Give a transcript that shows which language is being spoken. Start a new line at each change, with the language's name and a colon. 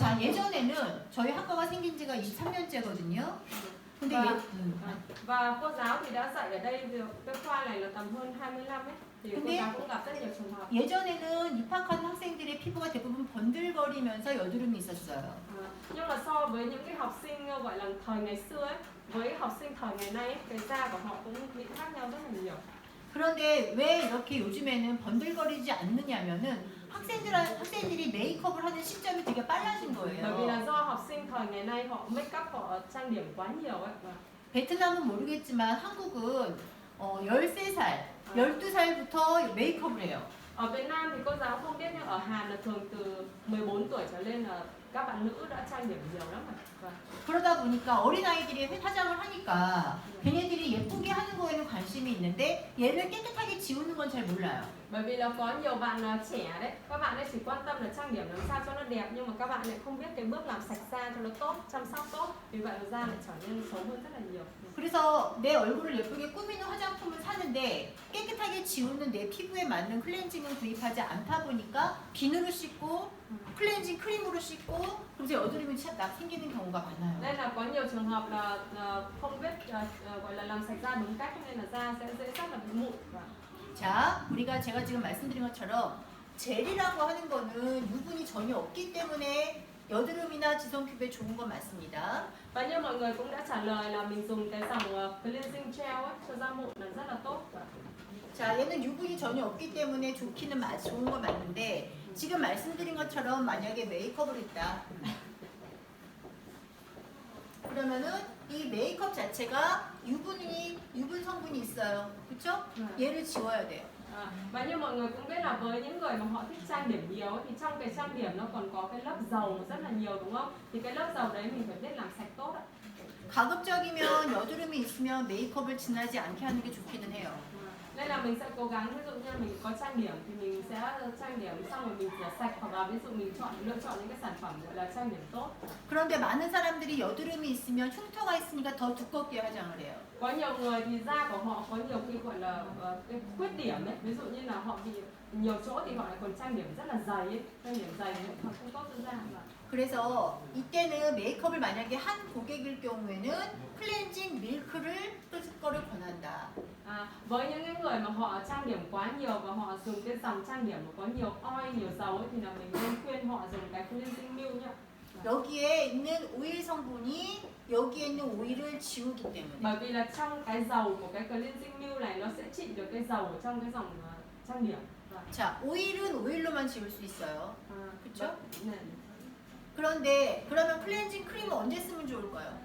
Korean: 자,
Vietnamese: nhiều.
Korean: 예전에는 저희 학과가 생긴 지가 23년째거든요. 근데
Vietnamese: Vâng. Và cô giáo thì đã dạy ở đây cái khoa này là tầm hơn 20 năm ấy. Thì cô
Korean: 근데
Vietnamese: giáo cũng gặp rất nhiều trường hợp.
Korean: 예전에는 입학한 학생들의 피부가 대부분 번들거리면서 여드름이 있었어요.
Vietnamese: Nhưng mà so với những cái học sinh gọi là thời ngày xưa ấy, với học sinh thời ngày nay ấy, cái da của họ cũng bị khác nhau rất là nhiều.
Korean: 그런데 왜 이렇게 요즘에는 번들거리지 않느냐면은 학생들이 메이크업을 하는 시점이 되게 빨라진
Vietnamese: Bởi vì
Korean: 거예요.
Vietnamese: là do học sinh thời ngày nay họ make up, họ trang điểm quá nhiều ấy.
Korean: 베트남은 모르겠지만 한국은 13살, 12살부터 메이크업을 해요.
Vietnamese: Ở Việt Nam thì cô giáo không biết nhưng ở Hàn là thường từ 14 tuổi trở lên là các bạn nữ đã trang điểm nhiều lắm rồi. Vâng.
Korean: 그러다 보니까 어린아이들이 화장을 하니까 걔네들이 예쁘게 하는 거에는 관심이 있는데 얘를 깨끗하게 지우는 건 잘 몰라요.
Vietnamese: Bởi vì là có nhiều bạn trẻ đấy, các bạn ấy chỉ quan tâm là trang điểm làm sao cho nó đẹp nhưng mà các bạn lại không biết cái bước làm sạch da cho nó tốt, chăm sóc tốt. Vì vậy là da lại trở nên xấu hơn rất là nhiều.
Korean: 그래서 내 얼굴을 예쁘게 꾸미는 화장품을 사는데 깨끗하게 지우는 내 피부에 맞는 클렌징은 구입하지 않다 보니까 비누로 씻고 클렌징 크림으로 씻고 그래서 여드름이 생기는 경우가 많아요.
Vietnamese: Nên là có nhiều trường hợp là không biết gọi là làm sạch da đúng cách nên là da sẽ dễ rất là bị mụn.
Korean: 자, 제가 지금 말씀드린 것처럼 젤이라고 하는 거는 유분이 전혀 없기 때문에 여드름이나 지성 피부에 좋은 건 맞습니다.
Vietnamese: Và như mọi người cũng đã trả lời là mình dùng cái dòng cleansing gel ấy, cho da mụn là rất là tốt.
Korean: 자, 얘는 유분이 전혀 없기 때문에 좋은 건 맞는데 지금 말씀드린 것처럼 만약에 메이크업을 했다. 그러면은 이 메이크업 자체가 유분 성분이 있어요. 그렇죠? 얘를 지워야 돼요.
Vietnamese: Và như mọi người cũng biết là với những người mà họ thích trang điểm nhiều ấy, thì trong cái trang điểm nó còn có cái lớp dầu rất là nhiều đúng không? Thì cái lớp dầu đấy mình phải biết làm sạch tốt ạ.
Korean: 가급적이면 여드름이 있으면 메이크업을 진하지 않게 하는 게 좋기는 해요.
Vietnamese: Nên là mình sẽ cố gắng, ví dụ như mình có trang điểm thì mình sẽ trang điểm xong rồi mình rửa sạch hoặc là ví dụ mình lựa chọn những cái sản phẩm gọi là trang điểm tốt.
Korean: 그런데 많은 사람들이 여드름이 있으면 흉터가 있으니까 더 두껍게 화장을 해요.
Vietnamese: Có nhiều người thì da của họ có nhiều cái gọi là cái khuyết điểm đấy, ví dụ như là họ bị nhiều chỗ thì họ lại còn trang điểm rất là dày ấy, trang điểm dày thì họ không tốt cho da mà.
Korean: 그래서 이때는 메이크업을 만약에 한 고객일 경우에는 클렌징 밀크를 쓸 거를 권한다.
Vietnamese: Với những cái người mà họ trang điểm quá nhiều và họ dùng cái dòng trang điểm mà có nhiều oil, nhiều dầu ấy, thì là mình nên khuyên họ dùng cái cleansing milk nhá.
Korean: 여기에 있는 오일 성분이 여기에 있는 오일을 지우기 때문에.
Vietnamese: Bởi vì là trong cái dầu của cái cleansing milk này nó sẽ trị được cái dầu ở trong cái dòng trang điểm.
Korean: 자, 오일은 오일로만 지울 수 있어요. 그렇죠? 네. 그런데 그러면 클렌징 크림은 언제 쓰면 좋을까요?